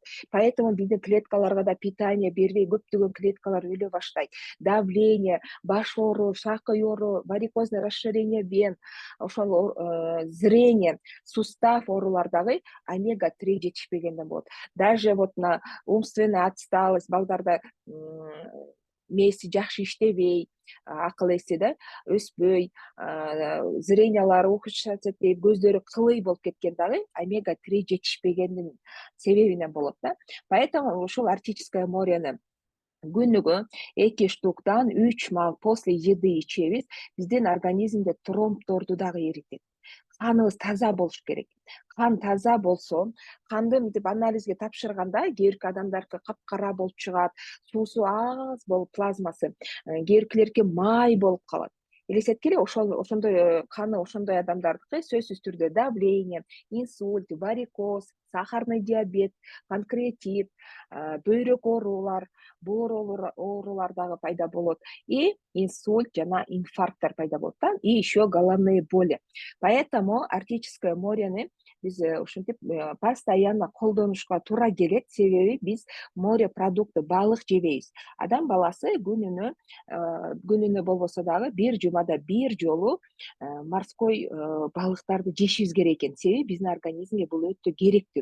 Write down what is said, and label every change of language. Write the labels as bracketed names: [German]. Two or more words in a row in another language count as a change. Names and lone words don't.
[Kyrgyz] Поэтому биздин клеткаларга да питание бербей көптөгөн клеткалар өлө баштайт. Давление, баш оору, шакый оору, [Russian] варикозное расширение вен, [Kyrgyz] ошол зрение, сустав оорулар дагы омега-3 жетишпегенден болот. [Russian] Даже вот на умственная отсталость, [Kyrgyz] балдарда мээси жакшы иштебей, акыл эси да өспөй, зрениялары ухудшаться, көздөрү кылый болуп кеткен дагы омега-3 жетишпегендин себебинен болот да. Поэтому ушул [Russian] арктическое морени [Kyrgyz] күнүгө 2 штуктан 3 маал [Russian] после еды [Kyrgyz] ичебиз, биздин организмде тромбдорду дагы эритет. Каныбыз таза болуш керек. Кан таза болсо, канды мынтип анализге тапшырганда, кээ бирки адамдаркы капкара болуп чыгат, суусу аз болуп плазмасы, кээ биркилердики май болуп калат. Элестеткиле, ошондой каны ошондой адамдардыкы сөзсүз түрдө давление, инсульт, варикоз, [Russian] сахарный диабет, [Kyrgyz] панкреатит, бөйрөк оорулар, боор оорулар дагы пайда болот, и инсульт жана инфаркттар пайда болот да, [Russian] и еще головные боли. [Kyrgyz] Поэтому [Russian] арктическое морени [Kyrgyz] биз ушинтип постоянно колдонушка туура келет, себеби биз [Russian] море продукты, [Kyrgyz] балык жебейбиз. Адам баласы күнүнө болбосо дагы бир жумада бир жолу морской балыктарды жешибиз керек экен, себеби биздин организмге бул өтө керектүү.